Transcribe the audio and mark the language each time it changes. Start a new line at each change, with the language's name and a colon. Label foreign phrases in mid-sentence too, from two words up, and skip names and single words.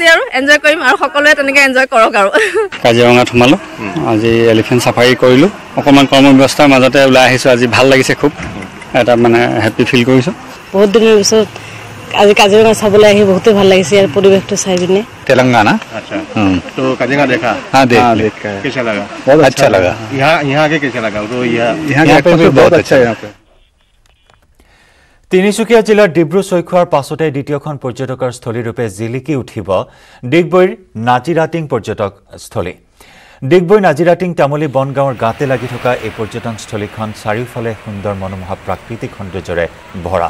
Assamese: আৰু এনজয় কৰিম আৰু সকলোৱে তেনেকৈ এনজয় কৰক। আৰু কাজিৰঙাত সোমালোঁ, আজি এলিফেণ্ট চাফাৰী কৰিলোঁ। অকণমান কৰ্মব্যস্তাৰ মাজতে ওলাই আহিছোঁ। আজি ভাল লাগিছে, খুব এটা মানে হেপ্পী ফিল কৰিছোঁ। বহুত দিনৰ পিছত আজি কাজিৰঙা চাবলৈ আহি বহুতে ভাল লাগিছে। ইয়াৰ পৰিৱেশটো চাই পিনে। তেলেংগানা।
Hindi: अच्छा तो काजीरंगा देखा? हाँ देखा। कैसा लगा? बहुत अच्छा लगा। यहाँ के कैसा लगा? तो यहाँ पे भी बहुत अच्छा है। यहाँ पे
Assamese: তিনিচুকীয়া জিলাৰ ডিব্ৰু-চৈখোৱাৰ পাছতে দ্বিতীয়খন পৰ্যটকৰ স্থলীৰূপে জিলিকি উঠিব ডিগবৈৰ নাজিৰাটিং পৰ্যটকস্থলী। ডিগবৈ নাজিৰাটিং তামুলী বনগাঁৱৰ গাতে লাগি থকা এই পৰ্যটনস্থলীখন চাৰিওফালে সুন্দৰ মনোমোহা প্ৰাকৃতিক সৌন্দৰ্যৰে ভৰা।